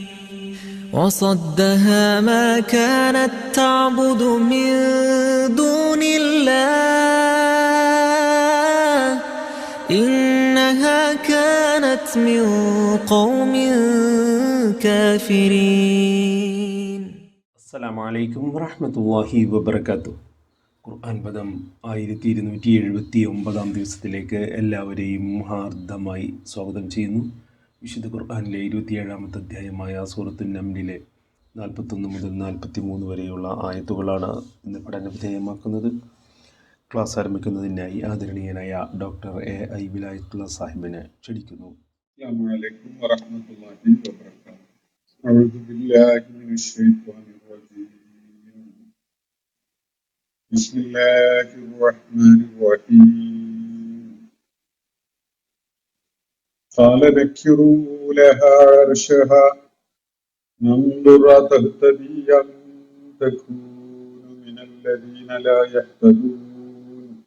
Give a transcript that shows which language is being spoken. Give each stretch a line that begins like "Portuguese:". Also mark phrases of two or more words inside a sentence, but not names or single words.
Arabic: وصدها ما كانت تعبد من دون الله إنها كانت من قوم كافرين. السلام عليكم ورحمة الله وبركاته.
Malayalam: ഖുർആൻ പദം 1279 ദിവസത്തിലേക്ക് എല്ലാവരെയും ഹാർദമായി സ്വാഗതം ചെയ്യുന്നു. വിശുദ്ധ ഖുർആനിലെ 27-ാമത്തെ അധ്യായമായ സൂറത്തുൻ നംലിലെ 41 മുതൽ 43 വരെയുള്ള ആയത്തുകളാണ് ഇന്ന് പഠന വിധേയമാക്കുന്നത്. ക്ലാസ് ആരംഭിക്കുന്നതിനായി ആദരണീയനായ ഡോക്ടർ A.I. വിലായത്തുള്ള സാഹിബിനെ ക്ഷണിക്കുന്നു.
Arabic: السلام عليكم ورحمة الله وبركاته. أعوذ بالله من الشيطان الرجيم. بسم الله الرحمن الرحيم. قال نكروا لها عرشها ننظر أتهتدي أم تكون من الذين لا يهتدون.